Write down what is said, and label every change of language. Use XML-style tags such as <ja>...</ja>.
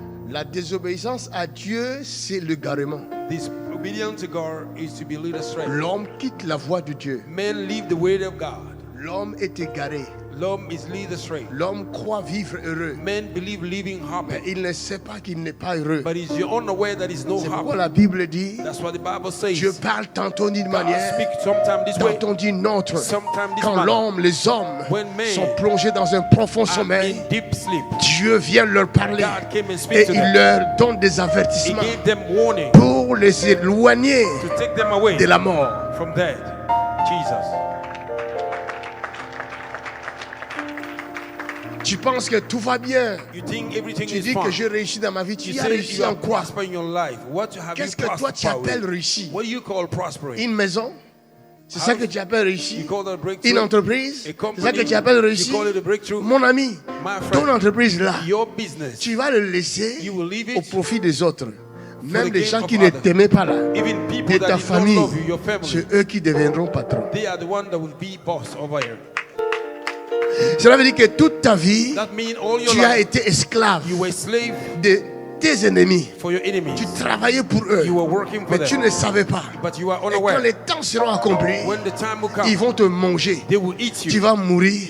<fr>La désobéissance à Dieu, c'est le garement.</fr> <en>Disobedience to God is to be led astray.</en> <fr>L'homme quitte la voie de Dieu.</fr> <en>Men leave the way of God.</en> <fr>L'homme est égaré. L'homme</fr> <en>is led astray.</en> <fr>L'homme croit vivre heureux.</fr> <en>Men believe living</en> <fr>Mais</fr> <en>happy,</en> <fr>il ne sait pas qu'il n'est pas heureux.</fr> <en>but he's unaware that he's no</en> <fr>C'est pourquoi</fr> <en>happy.</en> <fr>la Bible dit,</fr> <en>That's what the Bible says.</en> <fr>Dieu parle tantôt d'une</fr> <en>God</en> <fr>manière,</fr> <en>speak sometimes this way,</en> <fr>tantôt d'une autre.</fr> <en>sometimes this</en> <fr>Quand</fr> <en>manner.</en> <fr>l'homme, les hommes</fr> <en>When men</en> <fr>sont plongés dans un profond</fr> <en>are</en> <fr>sommeil,</fr> <en>in deep sleep.</en> <fr>Dieu vient leur parler</fr> <en>God came and</en> <fr>et</fr> <en>speak to</en> <fr>il</fr> <en>them.</en> <fr>leur donne des</fr> <en>He</en> <fr>avertissements</fr> <en>gave them warning</en> <fr>pour les éloigner</fr> <en>to take them away</en> <fr>de la mort.</fr> <en>from death. Jesus.</en> <fr>Tu penses que tout va bien.</fr> <en>You think everything</en> <fr>Tu</fr> <en>is</en> <fr>dis</fr> <en>fine.</en> <fr>que j'ai réussi dans ma vie. Tu</fr> <en>You</en> <fr>as</fr> <en>say</en> <fr>réussi</fr> <en>you</en> <fr>en</fr> <en>have</en> <fr>quoi?</fr> <en>prospered in your life. What have you</en> <fr>Qu'est-ce que toi tu</fr> <en>prospered</en> <fr>appelles</fr> <en>with?</en> <fr>réussi?</fr> <en>What do you call prospering?</en> <fr>Une maison? C'est ça que tu appelles réussi?</fr> <en>You call that a breakthrough?</en> <fr>Une entreprise?</fr> <en>A</en> <fr>C'est</fr> <en>company?</en> <fr>ça que tu appelles réussi?</fr> <en>You call it a breakthrough?</en> <fr>Mon ami,</fr> <en>My friend,</en> <fr>ton entreprise là,</fr> <en>Your business.</en> <fr>tu vas le laisser</fr> <en>You will leave</en> <fr>au</fr> <en>it</en> <fr>profit des autres. Même</fr> <en>the</en> <fr>les</fr> <en>gain</en> <fr>gens</fr> <en>of</en> <fr>qui ne</fr> <en>others.</en> <fr>t'aimaient pas là,</fr> <en>Even</en> <fr>de</fr> <en>people that</en> <fr>ta</fr> <en>did not</en> <fr>famille,</fr> <en>love you, your family,</en> <fr>c'est eux qui deviendront patrons.</fr> <en>they are the one that will be boss over here.</en> <fr>Cela veut dire que toute ta vie,</fr> <en>That means all your</en> <fr>tu as</fr> <en>life</en> <fr>été esclave</fr> <en>you were slave</en> <fr>de tes ennemis.</fr> <en>for your enemies.</en> <fr>Tu travaillais pour eux,</fr> <en>You were working for</en> <fr>mais tu</fr> <en>them,</en> <fr>ne savais pas.</fr> <en>but you are</en> <fr>Et quand</fr> <en>unaware.</en> <fr>les temps seront accomplis,</fr> <en>When the time will come,</en> <fr>ils vont te manger.</fr> <en>they will eat</en> <fr>Tu</fr> <en>you.</en> <fr>vas mourir</fr>